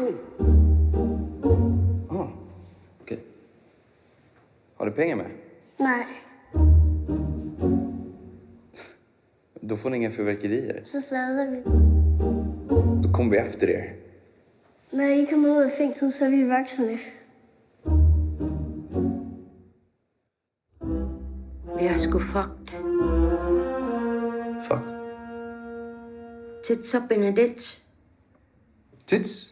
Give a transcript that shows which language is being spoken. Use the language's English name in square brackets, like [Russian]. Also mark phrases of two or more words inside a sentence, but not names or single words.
[Swedish] Okej. Har du pengar med? Nej, Då får ni inga fyrverkerier. [Danish] så slader vi. [Swedish] Då kommer vi efter er. [Danish] Når I kommer ud af fængsel, så er vi voksne. Vi er sgu fucked. Fucked? Tits og Benedict. Tits?